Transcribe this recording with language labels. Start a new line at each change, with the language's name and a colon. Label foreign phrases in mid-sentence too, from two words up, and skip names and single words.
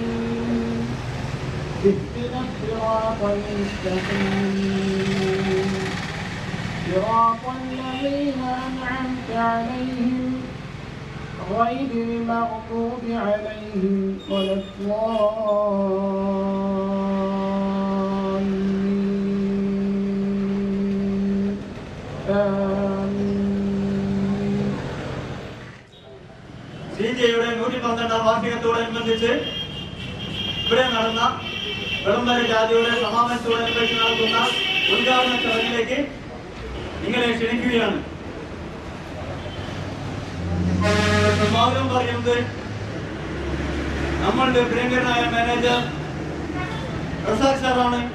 Arabic: اهدنا الصراط المستقيم صراط الذين أنعمت عليهم غير المغضوب عليهم ولا الضالين آمين.
Malayalam: CJയുടെ 112ാം വാർഷികത്തോടനുബന്ധിച്ച് ഇവിടെ നടന്ന വിളംബര ജാഥയുടെ സമാപനത്തോടനുബന്ധിച്ച് നടത്തുന്ന ഉദ്ഘാടന ചടങ്ങിലേക്ക് നിങ്ങളെ ക്ഷണിക്കുകയാണ്. സ്വാഗതം പറയുന്നത് നമ്മളുടെ പ്രിയങ്കരനായ മാനേജർ റസാഖ് സാറാണ്.